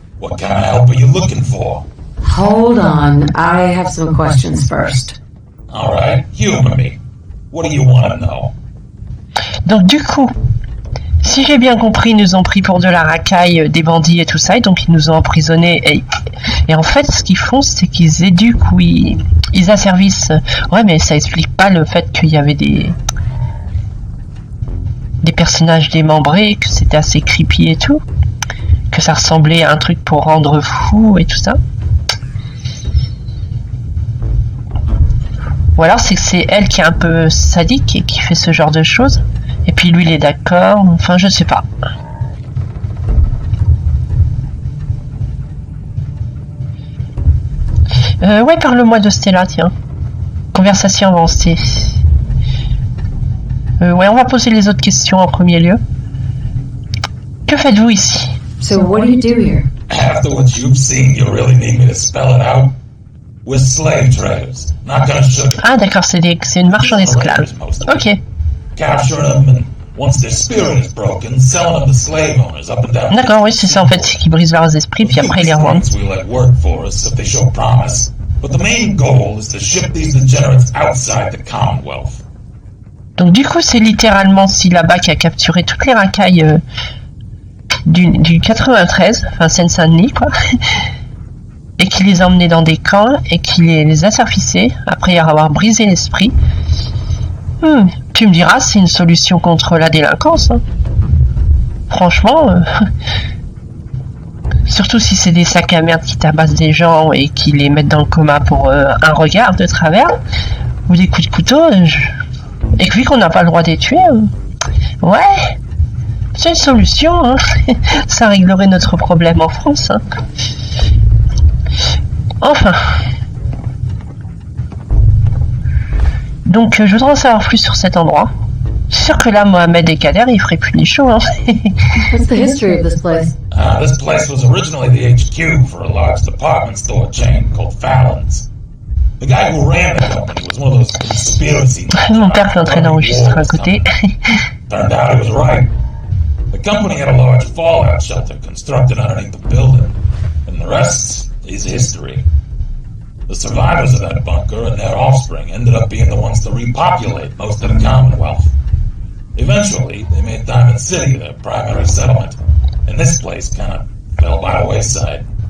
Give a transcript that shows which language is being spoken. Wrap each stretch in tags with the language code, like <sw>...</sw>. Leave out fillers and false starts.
<en>What kind of help are you looking for? Hold on, I have some questions first. All right, humor me. What do you want to know?</en> <fr>Donc du coup, si j'ai bien compris, ils nous ont pris pour de la racaille, des bandits et tout ça, et donc ils nous ont emprisonnés. Et en fait, ce qu'ils font, c'est qu'ils éduquent ou ils asservissent. Ouais, mais ça explique pas le fait qu'il y avait des personnages démembrés, que c'était assez creepy et tout, que ça ressemblait à un truc pour rendre fou et tout ça. Ou alors c'est que c'est elle qui est un peu sadique et qui fait ce genre de choses. Et puis lui il est d'accord, enfin je sais pas. Ouais, parle-moi de Stella, tiens. Conversation avancée. Ouais, on va poser les autres questions en premier lieu. Que faites-vous ici?</fr> <en>So what do you do here? After what you've seen, you really need me to spell it out? We're slave traders. Not gonna sugar.</en> <fr>Ah d'accord, c'est une marchand d'esclaves. Ok.</fr> <en>Capturing them and once their spirit is broken, selling them to slave owners up and down.</en> <fr>D'accord, oui, c'est ça en fait, c'est qu'ils brisent leurs esprits puis après ils les revendent.</fr> <en>We let work for us if they show promise. But the main goal is to ship these degenerates outside the Commonwealth.</en> <fr>Donc du coup, c'est littéralement si là-bas qui a capturé toutes les racailles du 93, enfin Seine-Saint-Denis quoi, et qui les a emmenés dans des camps et qui les a surfissés après avoir brisé l'esprit. Tu me diras, c'est une solution contre la délinquance. Hein. Franchement, surtout si c'est des sacs à merde qui tabassent des gens et qui les mettent dans le coma pour un regard de travers ou des coups de couteau. Et que vu qu'on n'a pas le droit de les tuer, ouais, c'est une solution. Hein. Ça réglerait notre problème en France. Hein. Enfin. Donc je voudrais en savoir plus sur cet endroit. C'est sûr que là, Mohamed et Kader, ils feraient plus ni chaud. Hein.</fr> <en>What's the history of this place? This place was originally the HQ for a large department store chain called Fallon's. The guy who ran the company was one of those conspiracy.</en> <fr>Mon père qui est en train d'enregistrer à côté.</fr> <en>Turned out he was right. The company had a large fallout shelter constructed underneath the building, and the rest is history. The survivors of that bunker and their offspring ended up being the ones to repopulate most of the Commonwealth. Eventually, they made Diamond City their primary settlement, and this place kind of fell by the wayside.</en>